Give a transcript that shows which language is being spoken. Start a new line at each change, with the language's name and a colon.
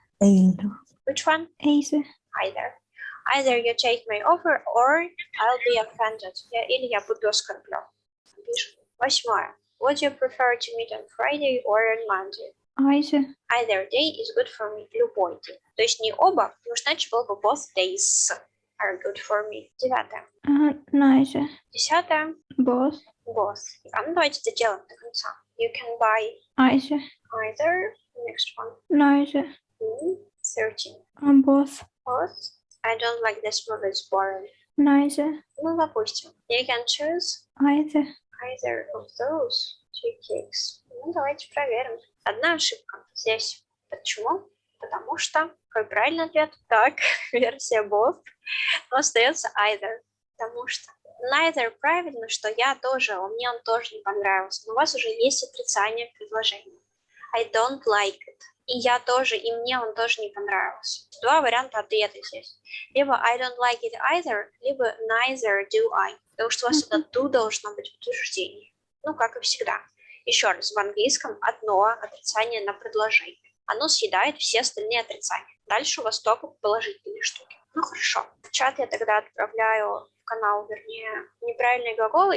English: Either. Which one? Either. Either. Either you take my offer or I'll be offended.
Russian: Или я буду оскорблен. 8.
English: Would you prefer to meet on Friday or on Monday? Either. Either day is good for me.
Russian: Любой день. То есть не оба, потому что иначе было бы
English: both days are good for me. 9. Neither. 10. Both. Both.
Russian: Ну давайте это делаем до конца.
English: You can buy Either. either. Next one. Neither. 13. Both. Both. I don't like this movie. It's boring. Neither.
Russian: Ну, допустим.
English: You can choose Either. either of those two cakes.
Russian: Ну, давайте проверим. Одна ошибка здесь. Почему? Потому что какой правильный ответ? Так, версия both. Но остается either. Потому что neither правильно, что я тоже, мне он тоже не понравился. Но у вас уже есть отрицание предложения.
English: I don't like it.
Russian: И я тоже, и мне он тоже не понравился. Два варианта ответа здесь.
English: Либо I don't like it either, либо neither do I.
Russian: Потому что у вас это do должно быть в утверждении. Ну, как и всегда. Еще раз, в английском одно отрицание на предложение. Оно съедает все остальные отрицания. Дальше у вас только положительные штуки. Ну, хорошо. В чат я тогда отправляю, в канал, вернее, неправильные глаголы.